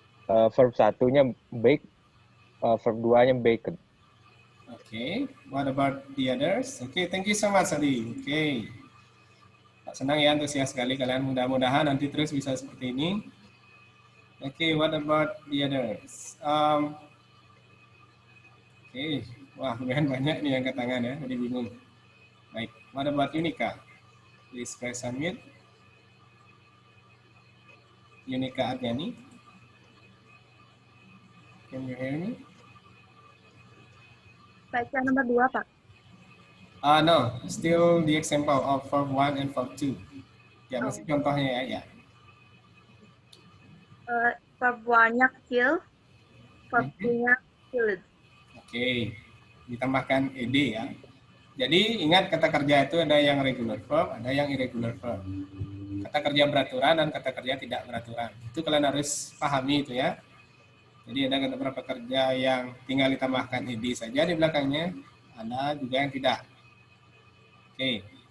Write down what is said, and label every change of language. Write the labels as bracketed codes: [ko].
[id] Verb 1-nya bake, verb 2-nya baked. [en] Okay, what about the others? Okay, thank you so much, Adi. Okay. [id] Senang ya, antusias sekali kalian. Mudah-mudahan nanti terus bisa seperti ini. [en] Okay, what about the others? [id] Okay, wah lumayan banyak nih yang angkat tangan ya, jadi bingung. Baik, [en] what about Yunika? Please press unmute. [id] Yunika Adnyani. [en] Can you hear me? [id] Baca nomor 2, Pak. [en] No, still the example of verb 1 and verb 2. [id] Ya, masih contohnya ya. Verb 1-nya kill, verb 2-nya killed. Oke, ditambahkan ed ya. Jadi ingat kata kerja itu ada yang regular verb, ada yang irregular verb. Kata kerja beraturan dan kata kerja tidak beraturan. Itu kalian harus pahami itu ya. Jadi ada kata beberapa kerja yang tinggal ditambahkan ed saja di belakangnya, ada juga yang tidak. Oke.